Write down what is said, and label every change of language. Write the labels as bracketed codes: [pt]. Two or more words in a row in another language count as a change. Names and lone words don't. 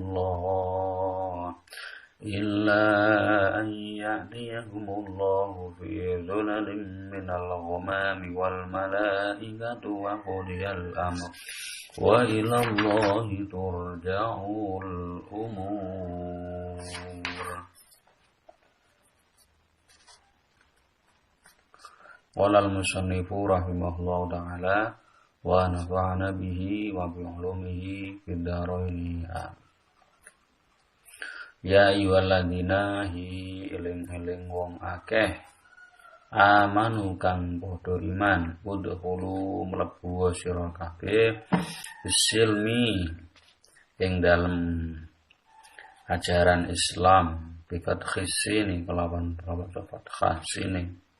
[ar] اللَّهُ فِي ظُلَلٍ مِّنَ الْغَمَامِ وَالْمَلَائِكَةُ وَقُضِيَ الْأَمْرُ وَإِلَى اللَّهِ تُرْجَعُ الْأُمُورُ. قال المصنف رحمه الله تعالى ونفعنا به وبعلومه في الدارين. يا أيها الذين [jv] hi eling-eling wong akeh amanu kang padha iman udkhulu mlebu sira kabeh bisilmi ing dalem ajaran Islam [ar] بفتح السين [jv] kelawan fathah sin